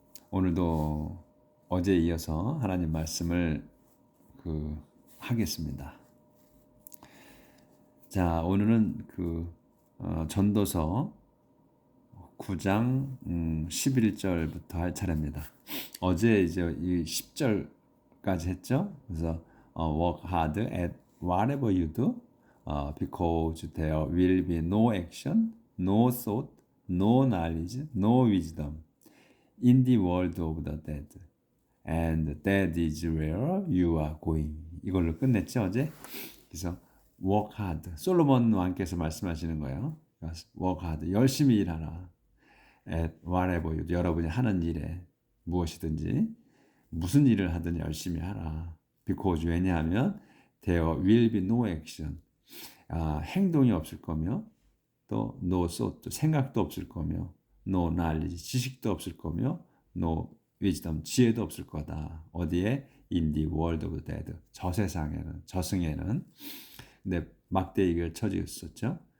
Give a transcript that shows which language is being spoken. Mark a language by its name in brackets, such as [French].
[Korean] 오늘도 어제에 이어서 하나님 말씀을 하겠습니다. 자, 오늘은 전도서 9장 11절부터 할 차례입니다. 어제 이제 이 10절까지 했죠. 그래서 [English] work hard at whatever you do, because there will be no action, no thought, no knowledge, no wisdom in the world of the dead. And that is where you are going. [Korean] 이걸로 끝냈죠, 어제? 그래서 [English] work hard. [Korean] 솔로몬 왕께서 말씀하시는 거예요. [English] work hard. [Korean] 열심히 일하라. [English] at whatever you do. [Korean] 여러분이 하는 일에 무엇이든지 무슨 일을 하든 열심히 하라. [English] because [Korean] 왜냐하면 [English] there will be no action. [Korean] 행동이 없을 거며 또 [English] no thought, [Korean] 생각도 없을 거며 [English] no knowledge, [Korean] 지식도 없을 거며 [English] no wisdom, [Korean] 지혜도 없을 거다. 어디에? [English] in the world of the dead. [Korean] 저 세상에는, 저승에는. 근데 막대기가 쳐져 있었죠.